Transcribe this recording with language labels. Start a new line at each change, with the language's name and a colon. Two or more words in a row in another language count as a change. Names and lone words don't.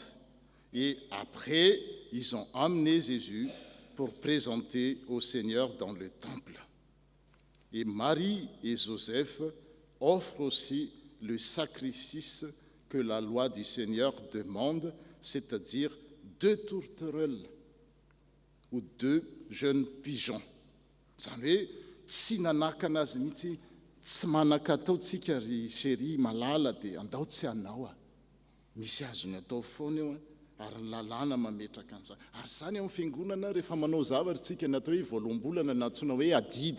French: Et après, ils ont amené Jésus pour présenter au Seigneur dans le temple. Et Marie et Joseph offrent aussi le sacrifice que la loi du Seigneur demande, c'est-à-dire 2 tourterelles ou 2 jeunes pigeons.
Malagasy: Zany hoe tsy nanaka anazy mihitsy, tsy manaka ataotsika ry chéri malala dia andao tsy anao misy azony atao foana eo ary ny lalàna mametraka an'izany. Ary zany amin'ny fiangonana rehefa manao zavatra tsika natao hoe voalohambolana na antsoina hoe adidy.